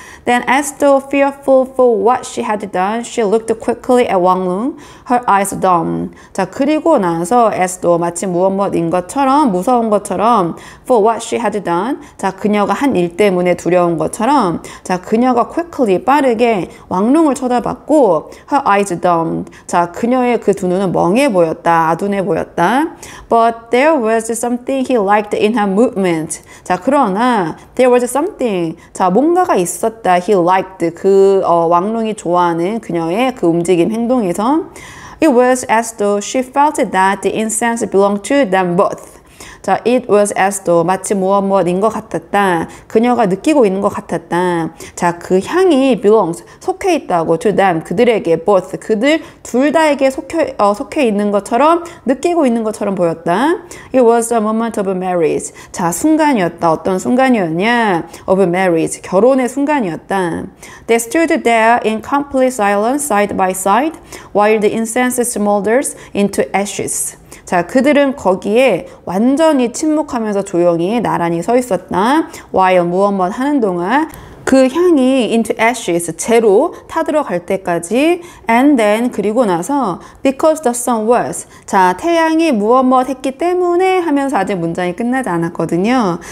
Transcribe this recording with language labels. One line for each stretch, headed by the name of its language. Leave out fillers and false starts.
English: Then, as though fearful for what she had done, she looked quickly at Wang Lung, her eyes dumb.
Korean: 자, 그리고 나서
English: as though
Korean: 마치 무엇인 것처럼, 무서운 것처럼
English: for what she had done,
Korean: 자, 그녀가 한 일 때문에 두려운 것처럼, 자, 그녀가 quickly, 빠르게 왕룽을 쳐다봤고
English: her eyes dumb.
Korean: 자, 그녀의 그 두 눈은 멍해 보였다, 아둔해 보였다.
English: But there was something he liked in her movement.
Korean: 자, 그러나
English: there was something,
Korean: 자, 뭔가가 있었다.
English: He liked,
Korean: 그 왕룽이 좋아하는 그녀의 그 움직임, 행동에서
English: It was as though she felt that the incense belonged to them both.
Korean: 자,
English: it was as though
Korean: 마치 무엇인 것 같았다. 그녀가 느끼고 있는 것 같았다. 자, 그 향이 belongs 속해 있다고
English: to them
Korean: 그들에게 both 그들 둘 다에게 속해 있는 것처럼 느끼고 있는 것처럼 보였다.
English: It was a moment of marriage.
Korean: 자, 순간이었다. 어떤 순간이었냐?
English: Of marriage.
Korean: 결혼의 순간이었다.
English: They stood there in complete silence side by side while the incense smolders into ashes.
Korean: 자, 그들은 거기에 완전히 침묵하면서 조용히 나란히 서 있었다. while 무엇 하는 동안 그 향이
English: into ashes,
Korean: 재로 타들어갈 때까지
English: and then
Korean: 그리고 나서
English: because the sun was
Korean: 자, 태양이 무엇 했기 때문에 하면서 아직 문장이 끝나지 않았거든요.